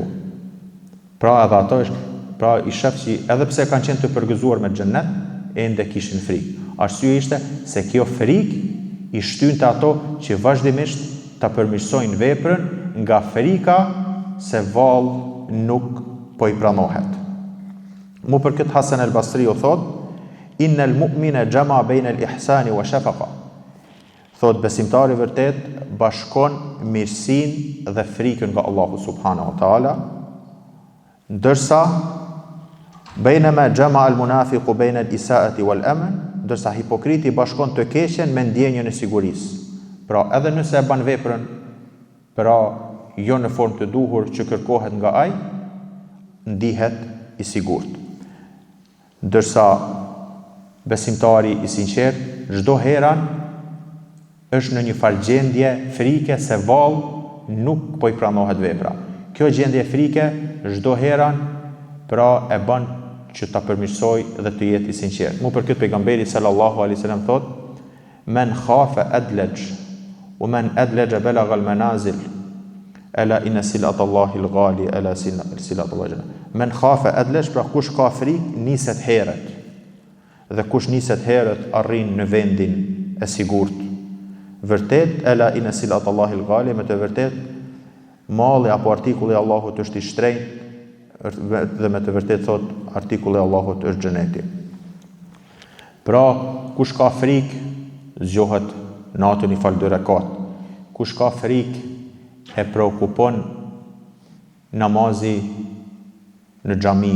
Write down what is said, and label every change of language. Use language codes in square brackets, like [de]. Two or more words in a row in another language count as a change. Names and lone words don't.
[sq] Pra edhe ato pra i shef që edhe pse kanë qenë të përgëzuar me xhennet, ende kishin frikë. Arsyeja ishte se kjo frikë i shtynte ato që vazhdimisht ta përmirësojnë veprën nga frika se vallë nuk po i pranohet. Mu për këtë Hasan el-Basri u thot, [ar] إن المؤمن جمع بين الإحسان والشفقة. [sq] Thot besimtari vërtet bashkon mirësinë dhe frikën nga Allahu [ar] سبحانه وتعالى, [sq] ndërsa [ar] بينما جمع المنافق بين الإساءة والأمن, [sq] ndërsa hipokriti bashkon të keqen me ndjenjën e sigurisë. Pra edhe nëse e bën veprën, pra jo në formë të duhur që kërkohet nga ai, ndihet i sigurt. Ndërsa besimtari i sinqert çdo herë është në një farë gjendje frike se vallë nuk po i pranohet vepra. Kjo gjendje frike çdo herë pra e bën që ta përmirësoj dhe të jetë i sinqert. Mu për këtë pejgamberi [ar] صلى الله عليه وسلم thot, من خاف أدلج ومن أدلج بلغ المنازل ألا إن سلعة الله الغالي ألا سلعة الله. من خاف أدلج, [sq] pra kush ka frikë niset herët. Dhe kush niset herët arrin në vendin e sigurt. Vërtet, [ar] ألا إن سلعة الله الغالي, [sq] me të vërtet malli apo artikulli i Allahut është i shtrenjtë dhe me të vërtet thot artikulli i Allahut është xheneti. Pra, kush ka frikë zgjohet natën i fal 2 rekat. Kush ka frikë e preokupon namazi në xhami.